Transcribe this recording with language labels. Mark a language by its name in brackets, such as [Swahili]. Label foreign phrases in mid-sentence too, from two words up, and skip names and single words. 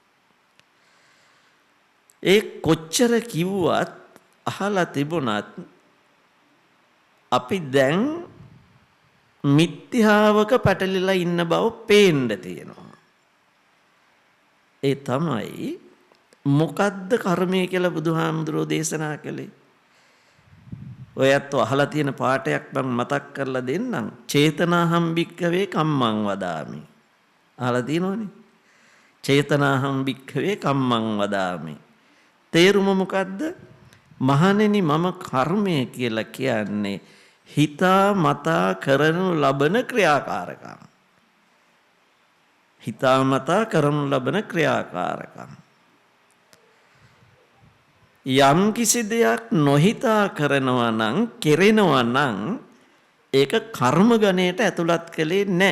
[Sinhala] ඒ කොච්චර කිව්වත් අහලා තිබුණත් අපි දැන් මිත්‍යාවක පැටලිලා ඉන්න බව පේන්න තියෙනවා. ඒ තමයි මොකද්ද කර්මය කියලා බුදුහාමුදුරෝ දේශනා කළේ. ඔයත් අහලා තියෙන පාඩයක් මම මතක් කරලා දෙන්නම්. [Pali] චේතනාහම් භික්ඛවේ කම්මං වදාමි. [Sinhala] අහලා තියෙනවනේ. [Pali] චේතනාහම් භික්ඛවේ කම්මං වදාමි. [Sinhala] තේරුම මොකද්ද? මහණෙනි මම කර්මය කියලා කියන්නේ හිතා මතා කරනු ලබන ක්‍රියාකාරකම්. හිතා මතා කරනු ලබන ක්‍රියාකාරකම්. යම් කිසි දෙයක් නොහිතා කරනවා නම් කෙරෙනවා නම් ඒක කර්ම ගණයට ඇතුළත් කළේ නැහැ.